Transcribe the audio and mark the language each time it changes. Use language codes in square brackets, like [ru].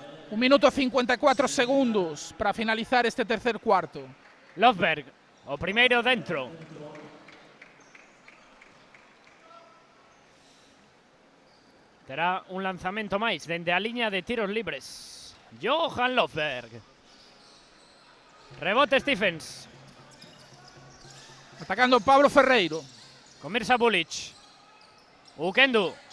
[es] 1 minuto 54 segundos para finalizar este tercer cuarto. [gl] Lofberg, o primeiro dentro. Terá un lanzamento máis dende a liña de tiros libres. Johan Lofberg. Rebote Stephens. Atacando Pablo Ferreiro. Con Mirza Bulic. Ukendo.